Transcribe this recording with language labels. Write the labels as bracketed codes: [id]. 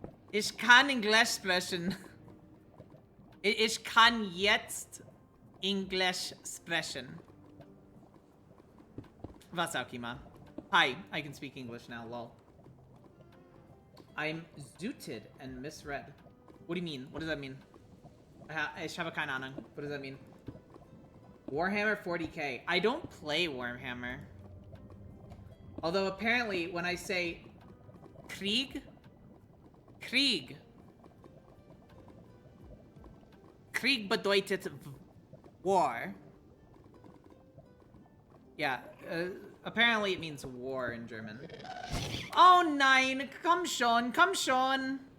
[de] Ich kann Englisch sprechen. Ich kann jetzt Englisch sprechen. Was auch immer. [en] Hi, I can speak English now, lol. I'm zooted and misread. What do you mean? What does that mean? [de] Ich habe keine Ahnung. [en] What does that mean? Warhammer 40k. I don't play Warhammer. Although apparently when I say [de] Krieg bedeutet [en] war. Yeah, apparently it means war in German. [de] Oh nein, komm schon, komm schon.